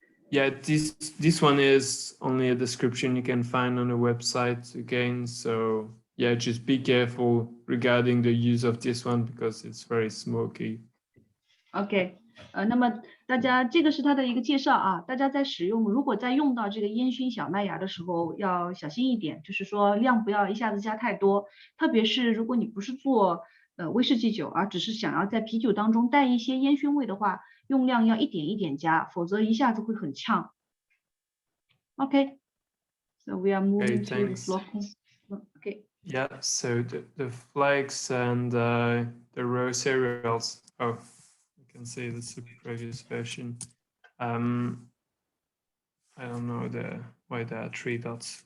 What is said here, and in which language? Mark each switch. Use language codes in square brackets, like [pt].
[en] Yeah, this one is only a description you can find on the website again. So yeah, just be careful regarding the use of this one because it's very smoky. Okay. [zh] 那么大家这个是它的一个介绍啊，大家在使用，如果在用到这个烟熏小麦芽的时候要小心一点，就是说量不要一下子加太多，特别是如果你不是做威士忌酒，而只是想要在啤酒当中带一些烟熏味的话，用量要一点一点加，否则一下子会很呛。 [en] Okay, so we are moving to the flocking. Okay. Yeah, so the flakes and the raw cereals. Oh, you can see this is the previous version. I don't know why there are 3 dots.